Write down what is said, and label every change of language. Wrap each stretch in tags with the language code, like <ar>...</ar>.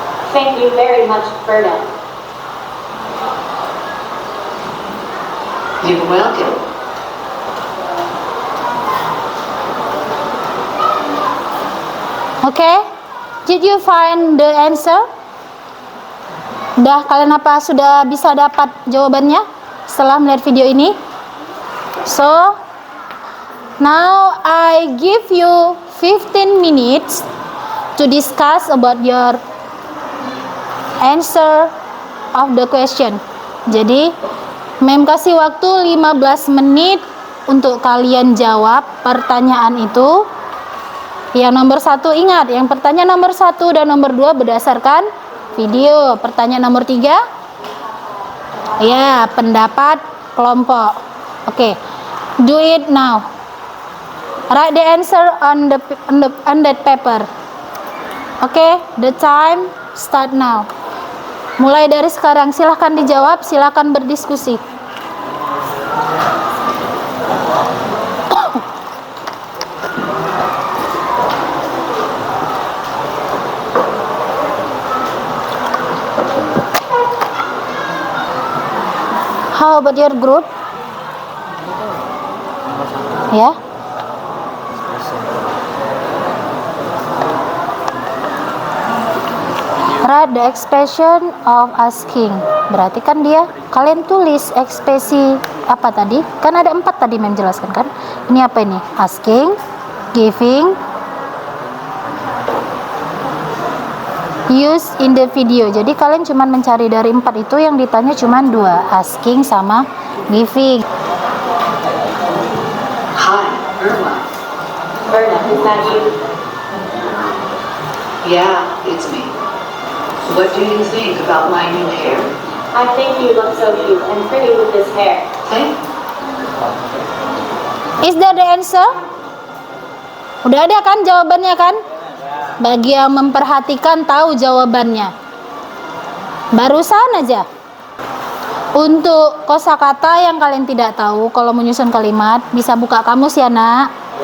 <en>Thank you very much, Berta. You're welcome. Oke, did you find the answer?</en> <id>Sudah bisa dapat jawabannya setelah melihat video ini?</id> <en>So, now I give you 15 minutes to discuss about your answer of the question.</en> <id>Jadi, Mem kasih waktu 15 menit untuk kalian jawab pertanyaan itu. Yang nomor 1 ingat, yang pertanyaan nomor 1 dan nomor 2 berdasarkan video. Pertanyaan nomor 3, ya, pendapat kelompok.</id> <en>Oke, do it now. Write the answer on that paper. Oke, the time start now.</en> <id>Mulai dari sekarang, silahkan dijawab, silahkan berdiskusi.</id> <en>How about your group?</en> <id>Ya.</id> <en>Write the expression of asking.</en> <id>Berarti kan dia, kalian tulis ekspresi apa tadi? Kan ada 4 tadi Mem jelaskan kan? Ini apa ini?</id> <en>Asking, giving, use in the video.</en> <id>Jadi kalian cuma mencari dari 4 itu, yang ditanya cuma 2, asking sama giving.</id> <en>Hi, Irma. Berta, is that you? Yeah, it's me. What do you think about my new hair? I think you look so cute and pretty with this hair. Thank Is that the answer?</en> <id>Udah ada kan jawabannya kan? Bagi yang memperhatikan tahu jawabannya. Barusan aja. Untuk kosakata yang kalian tidak tahu, kalau menyusun kalimat bisa buka kamus ya nak.</id>